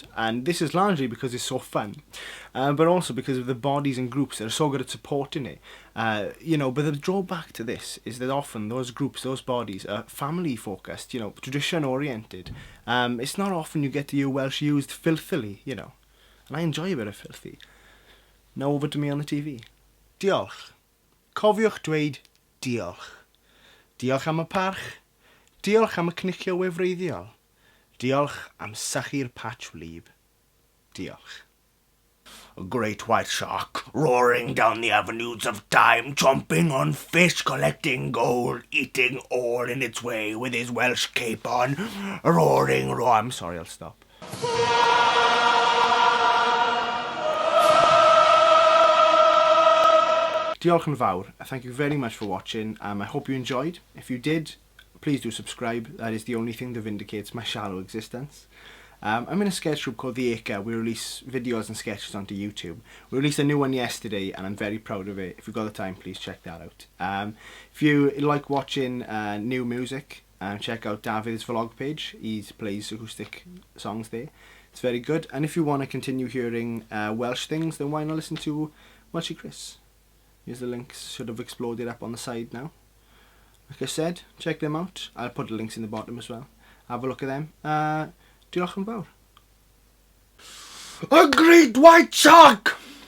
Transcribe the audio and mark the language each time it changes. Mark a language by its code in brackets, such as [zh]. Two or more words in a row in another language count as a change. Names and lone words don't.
[en] And this is largely because it's so fun, but also because of the bodies and groups that are so good at supporting it. You know, but the drawback to this is that often those groups, those bodies are family-focused, you know, tradition-oriented. It's not often you get to hear Welsh used filthily, you know. And I enjoy a bit of filthy. Now over to me on the TV. [cy] Diolch. Cofiwch dweud diolch. Diolch am y parch. Diolch am y cnicio wefreiddiol. Diolch am sychu'r patch wlyb. Diolch. [en] A great white shark, roaring down the avenues of time, chomping on fish, collecting gold, eating all in its way with his Welsh cape on, roaring, I'm sorry, I'll stop. [cy] Diolch yn fawr. [en] Thank you very much for watching. I hope you enjoyed. If you did, please do subscribe. That is the only thing that vindicates my shallow existence. I'm in a sketch group called The Acre. We release videos and sketches onto YouTube. We released a new one yesterday and I'm very proud of it. If you've got the time, please check that out. If you like watching new music, check out David's vlog page. He plays acoustic songs there. It's very good. And if you want to continue hearing Welsh things, then why not listen to Welshy Chris? Here's the links, should have exploded up on the side now. Like I said, check them out. I'll put the links in the bottom as well. Have a look at them. [cy] Diolch yn fawr. [en] A great white shark!